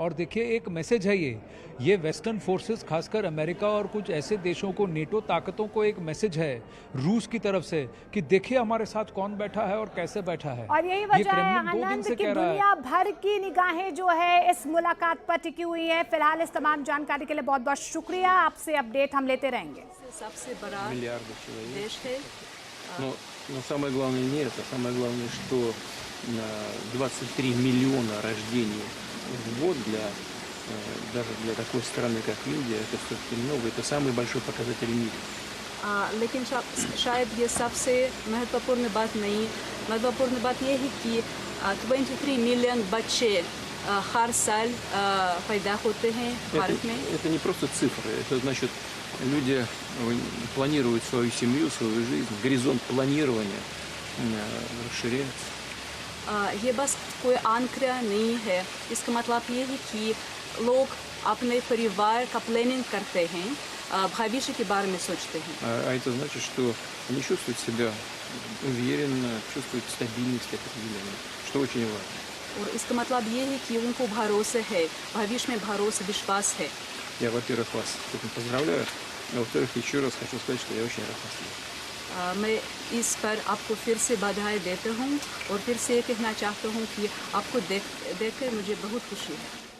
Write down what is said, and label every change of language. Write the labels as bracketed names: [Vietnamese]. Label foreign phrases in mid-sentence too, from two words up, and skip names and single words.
[Hindi] और देखिए, एक मैसेज है ये [English] western forces, [Hindi] खासकर अमेरिका और कुछ ऐसे देशों को, नेटो ताकतों को एक मैसेज है रूस की तरफ से कि देखिए हमारे साथ कौन बैठा है और कैसे बैठा है। और यही वजह है आनंद कि दुनिया भर की निगाहें जो है इस मुलाकात पर टिकी हुई है। फिलहाल इस तमाम जानकारी के लिए बहुत बहुत शुक्रिया। आपसे अपडेट हम लेते रहेंगे। सबसे बड़ा देश है। [Russian] Но самое главное не это. Самое главное, что 23 миллиона рождений в год даже для такой страны, как Индия, это все-таки много. Это самый большой показатель в мире. [Hindi] लेकिन शायद ये सबसे महत्वपूर्ण बात नहीं। महत्वपूर्ण बात ये है कि 23 मिलियन बच्चे हर साल पैदा होते हैं भारत में। [Russian] Это не просто цифры. Это значит, люди планируют свою семью, свою жизнь. Горизонт планирования расширяется. [Hindi] ये बस कोई आंकड़ा नहीं है। इसका मतलब ये है कि लोग अपने परिवार का प्लानिंग करते हैं, भविष्य के बारे में सोचते हैं। [Russian] А это значит, что они чувствуют себя уверенно, чувствуют стабильность определенную, что очень важно. [Hindi] और इसका मतलब ये है कि उनको भरोसा है, भविष्य में भरोसा, विश्वास है। [Russian] Я, во-первых, вас с этим поздравляю, а во-вторых, еще раз хочу сказать, что я очень рад вас видеть. [Hindi] मैं इस पर आपको फिर से बधाई देता हूँ और फिर से कहना चाहता हूँ कि आपको देखकर मुझे बहुत खुशी है।